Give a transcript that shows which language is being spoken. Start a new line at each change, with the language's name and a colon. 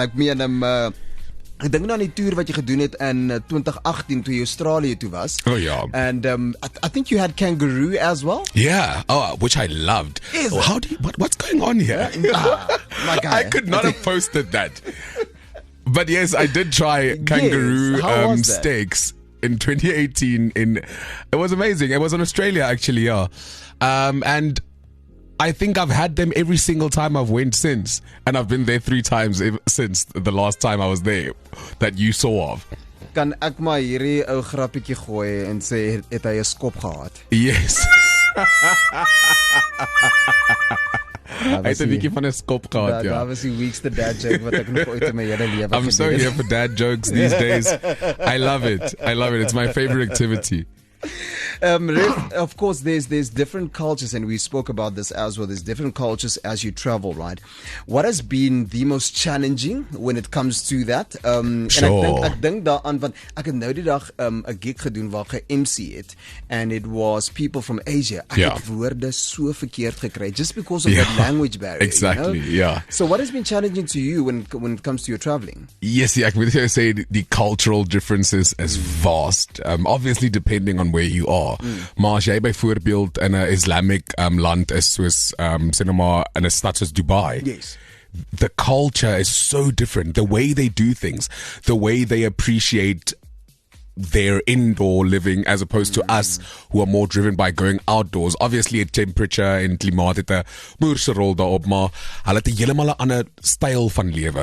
Afrikaans: Ek meen ek dink nou aan die toer wat jy gedoen het in 2018 toe jy Australië toe was.
English: Oh yeah. And I think you had kangaroo as well. Yeah. Oh, which I loved. How do you, what's going on here? My guy. I could not have posted that. But yes, I did try kangaroo steaks in 2018 it was amazing. It was in Australia actually, yeah. And I think I've had them every single time I've went since, and I've been there 3 times since the last time I was there that you saw of.
Afrikaans: Kan ek maar hierdie ou grappietjie gooi en sê het hy 'n skop gehad?
English: Yes.
Afrikaans: Hy het 'n bietjie van 'n skop gehad, ja. Daar was die weekste dad joke wat ek nog ooit in my hele lewe gedoen het.
English: I'm so here for dad jokes these days. I love it. It's my favorite activity. Of course, there's different cultures, and we spoke about this as well. There's different cultures as you travel, right? What has been the most challenging when it comes to that? Sure.
Afrikaans: En ek dink daaraan want ek het nou die dag 'n gig gedoen waar ek MC het,
English: and it was people from Asia.
Afrikaans: Ek het woorde so verkeerd gekry
English: just because of that language barrier. Exactly, you know? yeah. So what has been challenging to you when it comes to your traveling? Yes,
Afrikaans: ek moet
English: say the cultural differences is vast. Obviously depending on where you are.
Afrikaans: Maar as jy byvoorbeeld in 'n Islamic land is soos sê nou maar in 'n stad soos Dubai.
English: Yes. The culture is so different. The way they do things, the way they appreciate their indoor living as opposed to us who are more driven by going outdoors.
Afrikaans: Obviously, temperature en klimaat het 'n moerse rol daarop, maar hulle het 'n heeltemal 'n ander styl van lewe.